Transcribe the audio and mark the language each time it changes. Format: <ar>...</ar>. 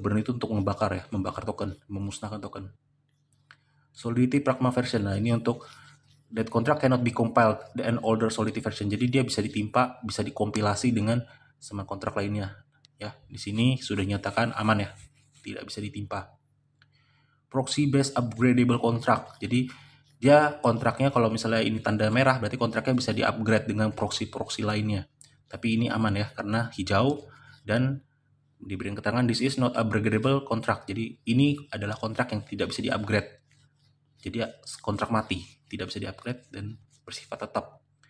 <id>Burn itu untuk membakar ya, membakar token, memusnahkan token. Solidity Pragma version. Nah, ini untuk</id> <en>that contract cannot be compiled an older Solidity version.</en> <id>Jadi dia bisa ditimpa, bisa dikompilasi dengan smart contract lainnya. Ya, di sini sudah dinyatakan aman ya, tidak bisa ditimpa.</id> <en>Proxy based upgradable contract.</en> <id>Jadi dia kontraknya kalau misalnya ini tanda merah berarti kontraknya bisa di-upgrade dengan proxy lainnya. Tapi ini aman ya karena hijau dan diberikan keterangan</id> <en>this is not upgradable contract.</en> <id>Jadi ini adalah kontrak yang tidak bisa di-upgrade. Jadi kontrak mati, tidak bisa di-upgrade dan bersifat tetap.</id>